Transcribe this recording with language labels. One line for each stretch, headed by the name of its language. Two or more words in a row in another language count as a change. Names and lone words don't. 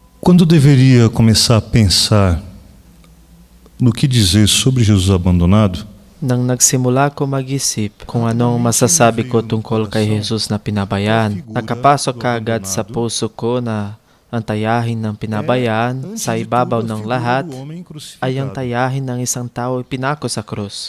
Portuguese: Quando deveria começar a pensar no que dizer sobre Jesus abandonado,
Filipino: Nang nagsimula ko mag-isip kung anong masasabi ko tungkol kay Jesus na pinabayaan, nakapasok kaagad sa puso ko na ang tayahin ng pinabayaan sa ibabaw ng lahat ay ang tayahin ng isang tao ipinako sa krus.